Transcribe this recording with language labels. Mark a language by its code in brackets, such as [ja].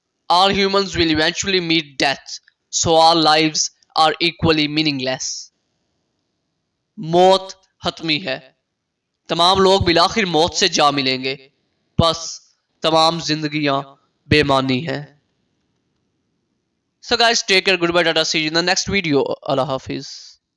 [en] All humans will eventually meet death, so all lives are equally meaningless. [ur] موت حتمی ہے. تمام لوگ بالآخر موت سے جا ملیں گے. بس تمام زندگیاں بے معنی ہیں. [en] So guys, take care, goodbye, tata, see you in the next video. [ur] اللہ حافظ.